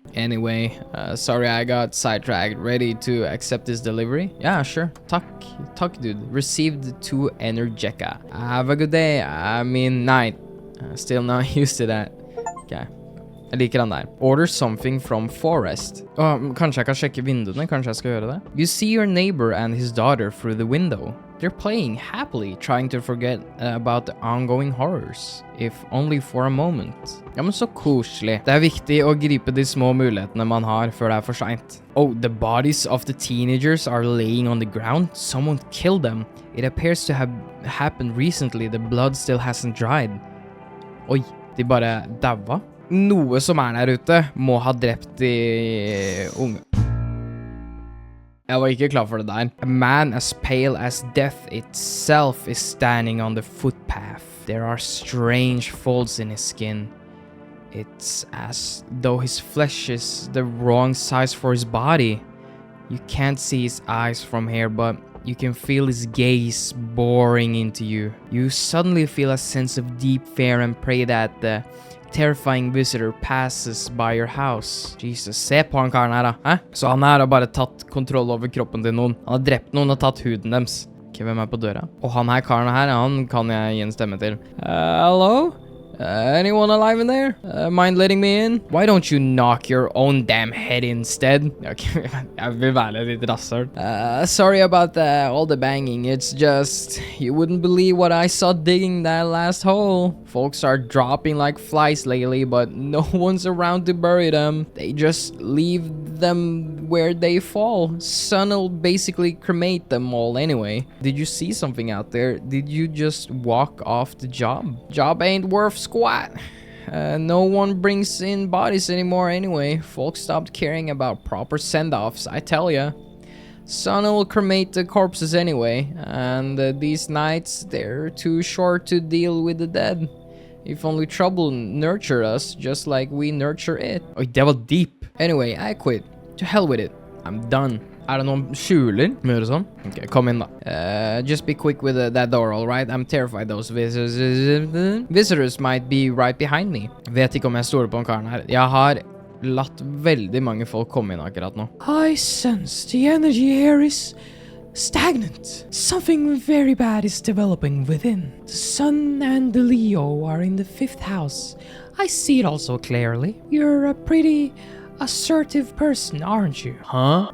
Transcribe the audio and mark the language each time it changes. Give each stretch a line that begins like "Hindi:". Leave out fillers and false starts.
English: Anyway, sorry I got sidetracked. Ready to accept this delivery? Yeah, sure.
Norwegian: Takk dude.
English: Received 2 Energeca. Have a good day. I mean night. Still not used to that. Okay.
Norwegian: Jeg liker den der.
English: Order something from forest.
Norwegian: Kanskje jeg kan sjekke vinduene? Kanskje jeg skal gjøre det?
English: You see your neighbor and his daughter through the window. They're playing happily, trying to forget about the ongoing horrors. If only for a moment.
Norwegian: Ja, men så koselig. Det viktig å gripe de små mulighetene man har før det for sent.
English: Oh, the bodies of the teenagers are laying on the ground. Someone killed them. It appears to have happened recently. The blood still hasn't dried.
Norwegian: Oi, de bare daua. Noe som der ute må ha drept de unge. Jeg var ikke klar for det der.
English: A man as pale as death itself is standing on the footpath. There are strange folds in his skin. It's as though his flesh is the wrong size for his body. You can't see his eyes from here, but you can feel his gaze boring into you. You suddenly feel a sense of deep fear and pray that the terrifying visitor passes by your house.
Norwegian: Jesus, se på han karen her da. Hæ? Så han her har bare tatt kontroll over kroppen til noen. Han har drept noen og tatt huden deres. Ok, hvem på døra? Og han her karen her, han kan jeg gi en stemme til.
English: Hello? Anyone alive in there? Mind letting me in? Why don't you knock your own damn head instead?
Norwegian: Okay, jeg vil være litt rasshøl.
English: Sorry about all the banging. It's just, you wouldn't believe what I saw digging that last hole. Folks are dropping like flies lately, but no one's around to bury them. They just leave them where they fall. Sun'll basically cremate them all anyway. Did you see something out there? Did you just walk off the job? Job ain't worth squat. No one brings in bodies anymore anyway. Folks stopped caring about proper send-offs, I tell ya. Sun will cremate the corpses anyway, and these nights, they're too short to deal with the dead. If only trouble nurtured us, just like we nurture it.
Norwegian: Oi, det var deep.
English: Anyway, I quit. To hell with it. I'm done.
Norwegian: Er det noen skjuler? Møre sånn? Ok, kom inn da.
English: Just be quick with that door, alright? I'm terrified those visitors might be right behind me.
Norwegian: Vet ikke om jeg stoler på en karen her. Jeg har latt veldig mange folk komme inn akkurat nå.
English: I sense the energy here is stagnant. Something very bad is developing within. The sun and the Leo are in the 5th house. I see it also clearly. You're a pretty assertive person, aren't you? Huh?